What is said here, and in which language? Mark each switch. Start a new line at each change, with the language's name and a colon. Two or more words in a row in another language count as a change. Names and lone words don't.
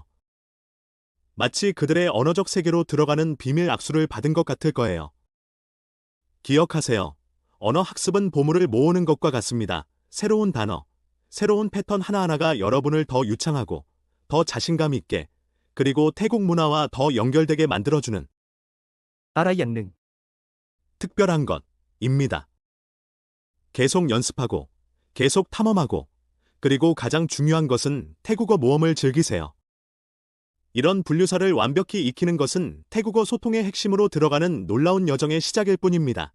Korean: 마치 그들의 언어적 세계로 들어가는 비밀 악수를 받은 것 같을 거예요. 기억하세요. 언어 학습은 보물을 모으는 것과 같습니다. 새로운 단어, 새로운 패턴 하나하나가 여러분을 더 유창하고 더 자신감 있게 그리고 태국 문화와 더 연결되게 만들어주는
Thai: อะไรอย่างหนึ่ง
Korean: 특별한 것입니다. 계속 연습하고, 계속 탐험하고, 그리고 가장 중요한 것은 태국어 모험을 즐기세요. 이런 분류사를 완벽히 익히는 것은 태국어 소통의 핵심으로 들어가는 놀라운 여정의 시작일 뿐입니다.